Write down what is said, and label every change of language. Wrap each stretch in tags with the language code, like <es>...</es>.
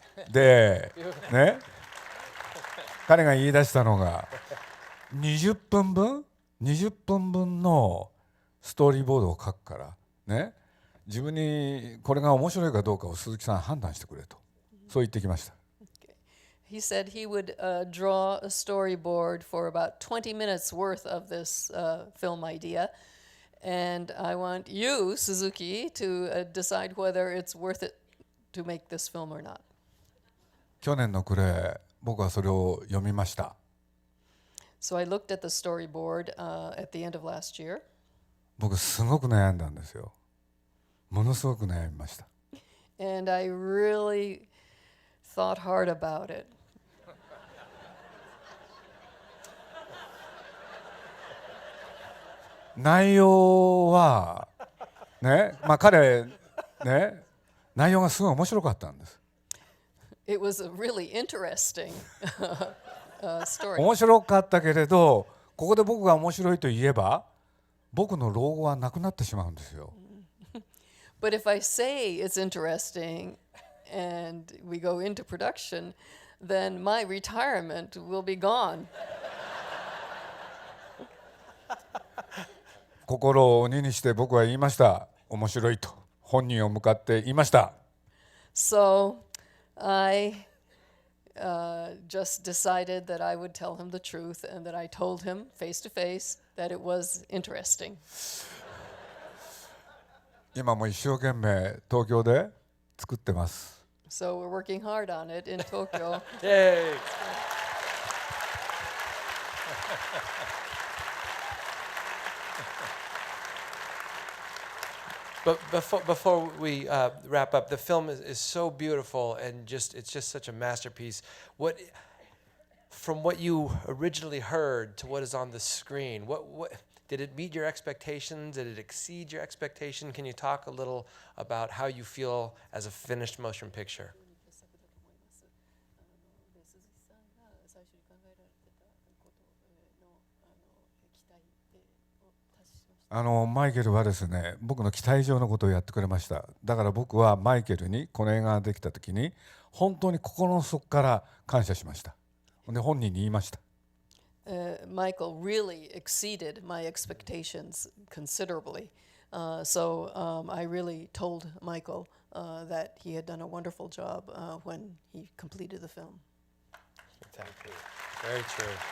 <ja>で、ね、彼が言い出したのが20分分のストーリーボードを書くからね、自分にこれが面白いかどうかを鈴木さん判断してくれと、そう言ってきました。</ja> <en>He said he would draw a storyboard for about 20 minutes worth of this film idea, and I want you, Suzuki, to decide whether it's worth it to make this film or not.</en> <ja>去年の暮れ、僕はそれを読みました。</ja> <en>So I looked at the storyboard at the end of last year.</en> <ja>僕すごく悩んだんですよ。ものすごく悩みました。</ja> <en>And I really thought hard about it.</en> <ja>内容はね、彼ね、内容がすごい面白かったんです。</ja> <en>It was a really interesting story.</en> <ja>面白かったけれど、ここで僕が面白いと言えば、僕の老後はなくなってしまうんですよ。</ja> <en>But if I say it's interesting and we go into production, then my retirement will be gone.</en> <ja>心を鬼にして僕は言いました。面白いと本人を向かって言いました。</ja> <en>So I just decided that I would tell him the truth and that I told him face to face that it was interesting.</en> <ja>今も一生懸命東京で作ってます。</ja> <en>So we're working hard on it in Tokyo. Yay! But before we wrap up, the film is so beautiful and it's just such a masterpiece. From what you originally heard to what is on the screen, what did it meet your expectations? Did it exceed your expectation? Can you talk a little about how you feel as a finished motion picture?</en> <ja>マイケルはですね、僕の期待以上のことをやってくれました。だから僕はマイケルにこの映画ができた時に本当に心の底から感謝しました。で本人に言いました。</ja> <en>Michael really exceeded my expectations considerably. So I really told Michael that he had done a wonderful job when he completed the film. Very true.</en>